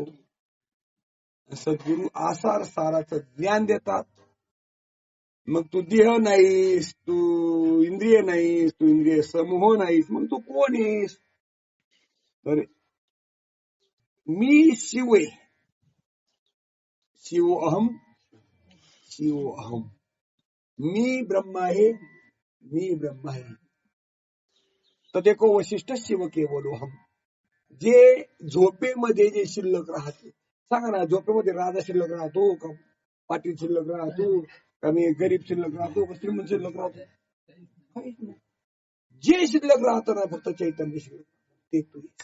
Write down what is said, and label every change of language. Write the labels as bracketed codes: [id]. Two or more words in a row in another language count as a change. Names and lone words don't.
[mr] सद्गुरू आसार साराचं ज्ञान देतात. मग तू देह नाहीस, तू इंद्रिय नाहीस, तू इंद्रिय समूह नाहीस, मग तू कोण आहेस? तर मी शिव आहे. [sa] शिव अहम, शिव अहम. [mr] मी ब्रह्म आहे, मी ब्रह्म आहे. तर देखो वशिष्ठ शिव केवलो हम. जे झोपेमध्ये जे शिल्लक राहते, सांगा ना, झोपेमध्ये राजा शिल्लक राहतो का? पाटील शिल्लक राहतो का? मी गरीब शिल्लक राहतो का? श्रीमंत शिल्लक राहतो? काहीच नाही. जे शिल्लक राहतं ना फक्त चैतन्य शिल्लक, ते तू.